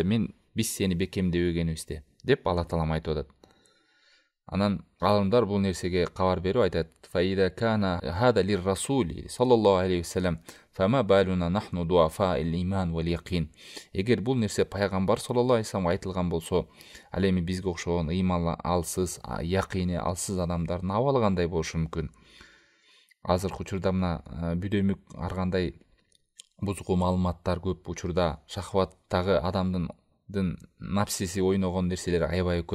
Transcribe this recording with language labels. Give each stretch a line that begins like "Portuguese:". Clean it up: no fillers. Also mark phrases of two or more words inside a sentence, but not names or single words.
Kyrgyz: Биз сени бекемдебегенибизде деп Алла таалам айтып атат. Анан алымдар бул нерсеге кабар берип айтат:
Arabic: "فإذا كان هذا للرسول صلى الله عليه وسلم فما بالنا نحن ضعفاء الإيمان واليقين."
Kyrgyz: Эгер бул нерсе пайгамбар
Arabic: صلى الله عليه وسلم
Kyrgyz: айтылган болсо, ал эми бизге окшогон ыйман алсыз, якини алсыз адамдардын абалы кандай болушу мүмкүн? Азыркы учурда мына бүдөмүк ар кандай бузгу маалыматтар көп, учурда шахваттагы адамдын напсиси ойногон нерселер аябай көп.